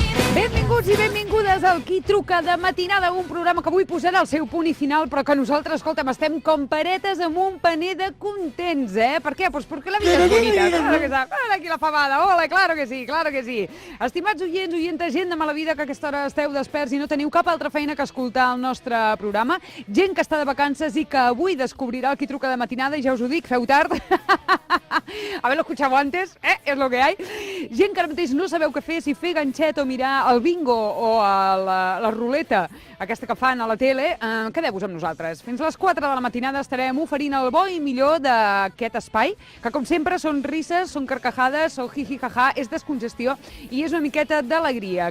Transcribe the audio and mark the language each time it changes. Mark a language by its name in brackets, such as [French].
[Catalan] Benvinguts i benvingudes al Qui truca de matinada, un programa que avui posarà el seu punt i final, però que nosaltres, escolta'm, estem com paretes amb un paner de contents, eh? Per què? Pues perquè la vida és bonita. [Spanish] Claro que sí. Hola, aquí la famada. Hola, claro que sí, claro que sí. [Catalan] Estimats oients, oientes, gent de mala vida que a aquesta hora esteu desperts i no teniu cap altra feina que escoltar el nostre programa, gent que està de vacances i que avui descobrirà el Qui truca de matinada, i ja us ho dic, feu tard. [Spanish] Haberlo escuchado antes, es lo que hay. [Catalan] Gent que ara mateix no sabeu què fer, si fer ganxet o mirar el bingo o la ruleta, aquesta que fan a la tele, quedeu-vos amb nosaltres. Fins a les 4 de la matinada estarem oferint el bo i millor d'aquest espai, que com sempre són risses, són carcajades, són jiji-jaja, és descongestió i és una miqueta d'alegria.